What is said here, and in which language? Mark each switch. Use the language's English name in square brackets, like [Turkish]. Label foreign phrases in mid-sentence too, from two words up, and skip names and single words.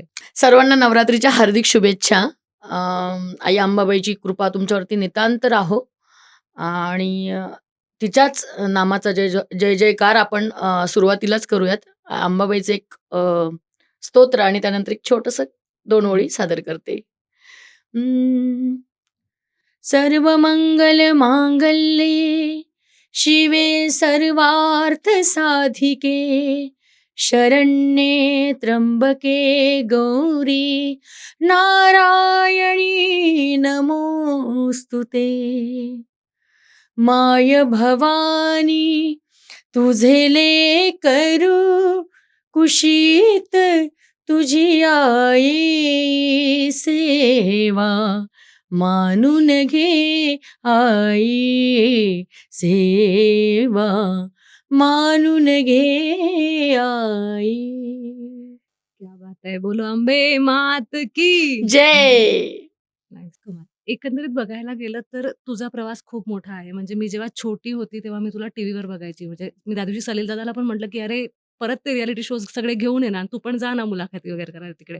[Marathi] सर्वांना नवरात्रीच्या हार्दिक शुभेच्छा. आई अंबाबाईची कृपा तुमच्यावरती नितांत राहो आणि तिच्याच नामाचा जय जयकार आपण सुरुवातीलाच करूयात. अंबाबाईचं एक स्तोत्र आणि त्यानंतर एक छोटंसं 2 ओळी सादर करते. [Sanskrit] सर्व मंगल मांगल्ये शिवे सर्वार्थ साधिके शरण्ये त्र्यंबके गौरी नारायणी नमोस्तुते. [Marathi] माय भवानी तुझे लेकरू कुशीत तुझी आई सेवा मानून घे आई सेवा मानून घे आई. [Hindi] क्या बात आहे. बोलो अंबे मात की जय. [Marathi] Nice, कमाल. एकंदरीत बघायला गेलं तर तुझा प्रवास खूप मोठा आहे. म्हणजे मी जेव्हा छोटी होती तेव्हा मी तुला टीव्हीवर बघायची. म्हणजे मी त्या दिवशी सलील दादाला पण म्हटलं, की "अरे, परत ते [English] reality shows [Marathi] सगळे घेऊन ये ना, तू पण जा ना मुलाखती वगैरे करायला तिकडे."